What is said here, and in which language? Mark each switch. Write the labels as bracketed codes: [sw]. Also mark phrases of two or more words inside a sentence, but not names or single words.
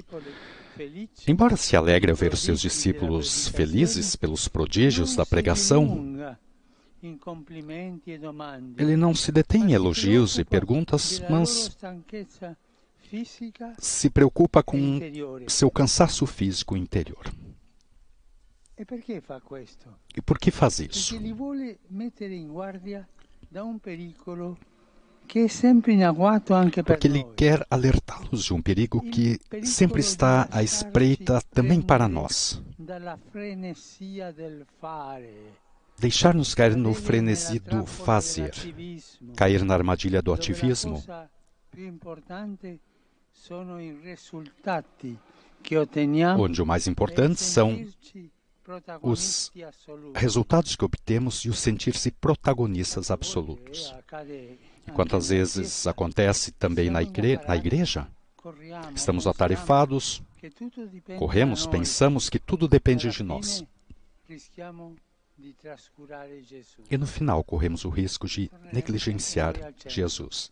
[pt] Embora se alegre ao ver os seus discípulos felizes pelos prodígios da pregação, ele não se detém em elogios e perguntas, mas se preocupa com seu cansaço físico interior. E por que faz isso? [it] che è sempre in agguato anche per [pt] porque Ele [it] noi. [pt] quer alertá-los de um perigo que sempre está à espreita também para nós. [it] Dalla frenesia del fare, [pt] Deixar-nos cair no [it] cadere [pt] frenesi [it] nella [pt] do [it] trappola [pt] fazer, [it] dell'attivismo, [pt] cair na armadilha do [it] dove la [pt] ativismo, [it] cosa più importante sono i risultati che otteniamo [pt] onde o mais [it] e [pt] importante são [it] sentirci [pt] os [it] protagonisti assoluti. [pt] resultados que obtemos e o sentir-se protagonistas absolutos. E quantas vezes acontece também na igreja, estamos atarefados, corremos, pensamos que tudo depende de nós. E no final corremos o risco de negligenciar Jesus.